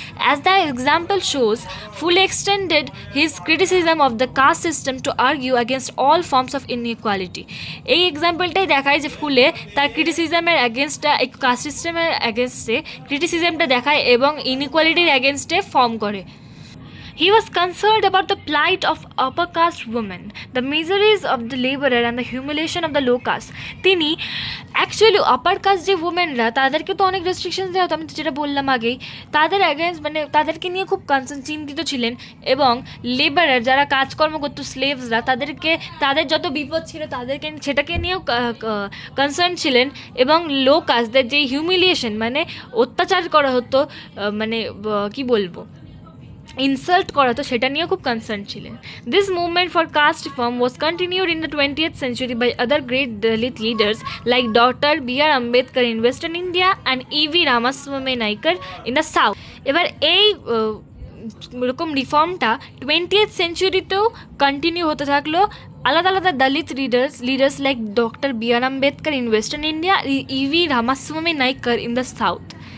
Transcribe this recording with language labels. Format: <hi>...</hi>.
<en>As the example shows, fully extended his criticism of the caste system to argue against all forms of inequality.</en> <bn>এই এক্সাম্পলটাই দেখায় যে ফুলে তার ক্রিটিসিজমের অ্যাগেনস্টটা caste সিস্টেমের অ্যাগেনস্টে ক্রিটিসিজমটা দেখায় এবং ইনইকুয়ালিটির অ্যাগেনস্টে ফর্ম করে।</bn> <en>He was concerned about the plight of upper caste women, the miseries of the laborer and the humiliation of the low caste.</en> <bn>তিনি অ্যাকচুয়ালি আপার কাস্ট যে উমেনরা তাদেরকে তো অনেক রেস্ট্রিকশনস দেওয়া হতো, আমি তো যেটা বললাম আগেই, তাদের অ্যাগেন্স্ট মানে তাদেরকে নিয়ে খুব চিন্তিত ছিলেন এবং লেবারার যারা কাজকর্ম করতো স্লেভসরা তাদের যত বিপদ ছিল তাদেরকে সেটাকে নিয়েও কনসার্ন ছিলেন এবং লো কাস্টদের যে হিউমিলিয়েশন মানে অত্যাচার করা হতো মানে কি বলবো ইনসাল্ট করা তো সেটা নিয়েও খুব কনসার্ন ছিলেন।</bn> <en>This movement for caste reform was continued in the 20th century by other great Dalit leaders like Dr. B.R. Ambedkar in Western India and E.V. Ramaswamy Naikar in the South.</en> <bn>এবার এই এরকম রিফর্মটা 20th সেঞ্চুরিতেও continue হতে থাকলো। আলাদা আলাদা</bn> <en>Dalit leaders like doctor B R. Ambedkar in western India, E.V. Ramaswamy Naikar in the South.</en>